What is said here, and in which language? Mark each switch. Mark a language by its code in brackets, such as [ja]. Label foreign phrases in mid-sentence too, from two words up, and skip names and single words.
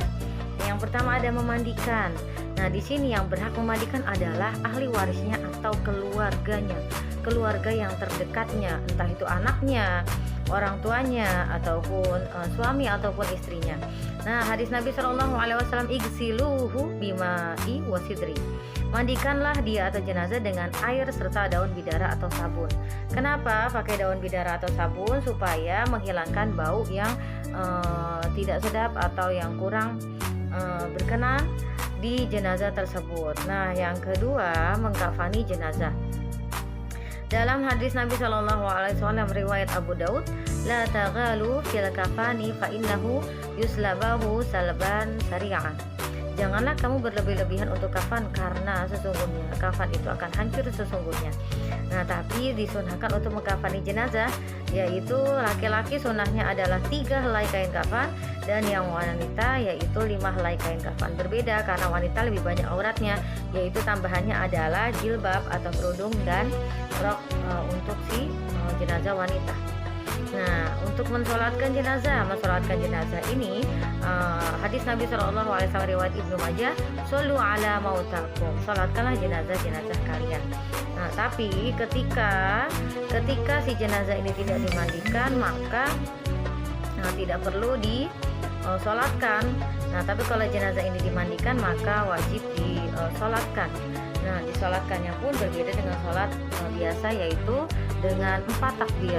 [id] Yang pertama ada memandikan. Nah, di sini yang berhak memandikan adalah ahli warisnya atau keluarganya, keluarga yang terdekatnya, entah itu anaknya, orang tuanya, ataupun suami ataupun istrinya. Nah, hadis Nabi SAW, [ar] اغسلوه بماء وسدر. [id] Mandikanlah dia atau jenazah dengan air serta daun bidara atau sabun. Kenapa pakai daun bidara atau sabun? Supaya menghilangkan bau yang tidak sedap atau yang kurang berkenan di jenazah tersebut. Nah, yang kedua, mengkafani jenazah. Dalam hadis Nabi SAW riwayat Abu Daud, [ar] لا تغالوا في الكفن فإنه يسلبه سلبا سريعا. [id] Janganlah kamu berlebih-lebihan untuk kafan, karena sesungguhnya kafan itu akan hancur sesungguhnya. Nah, tapi disunahkan untuk mengkafani jenazah, yaitu laki-laki sunahnya adalah 3 helai kain kafan, dan yang wanita yaitu 5 helai kain kafan. Berbeda karena wanita lebih banyak auratnya, yaitu tambahannya adalah jilbab atau kerudung dan rok untuk si jenazah wanita. Nah, untuk mensolatkan jenazah ini hadis Nabi SAW riwayat Ibnu Majah, [ar] صلوا على موتاكم." [id] Salatkanlah jenazah-jenazah kalian. Nah, tapi ketika si jenazah ini tidak dimandikan, maka tidak perlu disolatkan. Nah, tapi kalau jenazah ini dimandikan, maka wajib disolatkan. Nah, disolatkannya pun berbeda dengan sholat biasa, yaitu dengan 4 takbir.